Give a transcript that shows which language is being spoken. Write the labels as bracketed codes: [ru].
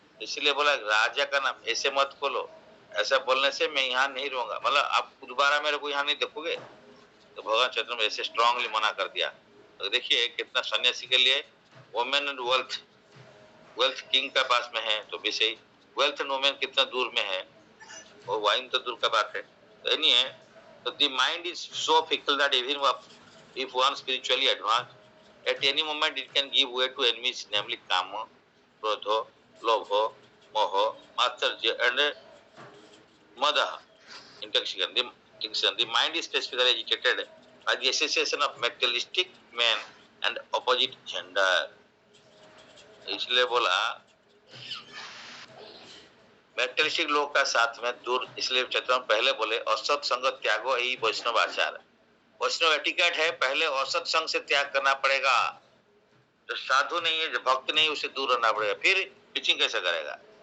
[hi] इसलिए बोला राजा का नाम ऐसे मत बोलो, ऐसा बोलने से मैं यहाँ नहीं रहूंगा, मतलब आप दोबारा मेरे को यहाँ नहीं देखोगे। तो भगवान चैतन्य ऐसे स्ट्रांगली मना कर दिया। तो देखिए कितना सन्यासी के लिए वुमेन एंड वेल्थ किंग का पास में है, तो भी सही, वेल्थ एंड वुमेन कितना दूर में है, वो वाइन तो दूर का बात है। तो नहीं है, तो [en] The mind is so fickle that even if one spiritually advanced, at any moment it can give way to enemies, namely kama, krodha, lobha, moha, matsarya and mada, intoxication. The mind is specifically agitated by the association of materialistic men and opposite gender. [hi] इसलिए बोला मेटलिस्टिक लोग का साथ में दूर, इसलिए चैतन्य पहले बोले असत संग त्यागो यही वैष्णव आचार। वैष्णव एटिकेट है, पहले असत संग से त्याग करना पड़ेगा। जो साधु नहीं है, जो भक्त नहीं, उसे दूर रहना पड़ेगा, फिर पिचिंग कैसे करेगा।